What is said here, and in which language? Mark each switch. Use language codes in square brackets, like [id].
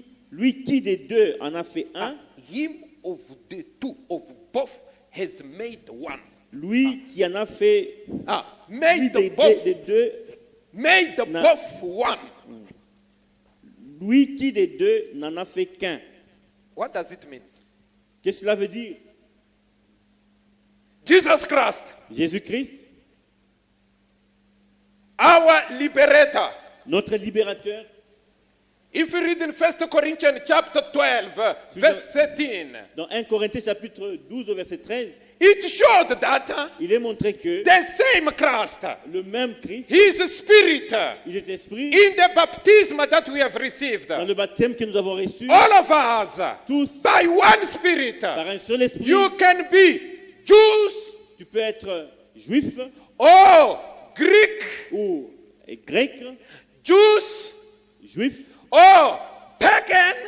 [fr] lui qui des deux en a fait un, [en] Him of the two of both has made one. [fr] lui qui en a fait, lui [en] Made [fr] des [en] both, [fr] deux, [en] made Na- both one. [fr] lui qui des deux n'en a fait qu'un. [en] What does it mean? [fr] Qu'est-ce que cela veut dire? [en] Jesus Christ, [fr] Jésus-Christ, [en] our liberator. [fr] notre libérateur. [en] If you read in 1 Corinthians chapter 12, verse 13, [fr] Dans 1 Corinthiens chapitre 12 au verset 13, [en] it showed that [fr] il est montré que [en] the same Christ, [fr] le même Christ, [en] his spirit, [fr] il est esprit, [en] in the baptism that we have received, [fr] dans le baptême que nous avons reçu, [en] all of us, [fr] tous, [en] by one spirit, [fr] par un seul esprit. [en] you can be Jews [fr] Tu peux être juif [en] or Greek, [fr] ou grec, [en] Jews [fr] juif [en] or pagan,